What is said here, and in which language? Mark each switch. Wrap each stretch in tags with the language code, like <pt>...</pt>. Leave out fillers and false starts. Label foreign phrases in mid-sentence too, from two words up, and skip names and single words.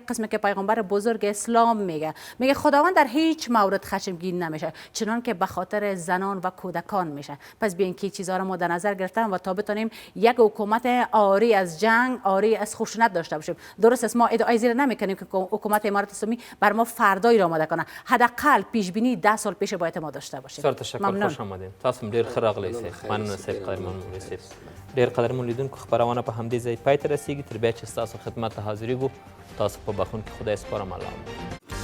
<fa>قسمی که پیغمبر بزرگ اسلام میگه خداوند در هیچ مورد خشمگین نمیشه چنان که به خاطر زنان و کودکان میشه. پس بیاین که چیزها را ما در نظر گرفتیم و تا بتونیم یک حکومت عاری از جنگ، عاری از خشونت داشته باشیم. درست است، ما ادعای زیر نمیکنیم که حکومت امارت اسلامی بر ما فردای را کنه. حداقل پیش بینی 10 سال پیش باید ما داشته باشیم. سر تشکر، خوش آمدین.</fa> <ps>تاسو ډیر ښه راغلی سئ. مننه سئ قدرمن مولوي صاحب. ډیر قدرمن لیدونکو خبرونه په همدې ځای پای ته رسیږي. تر بیا چې ستاسو خدمت ته حاضرېږو تاسو په بخښونکي خدای سپارم. الله</ps>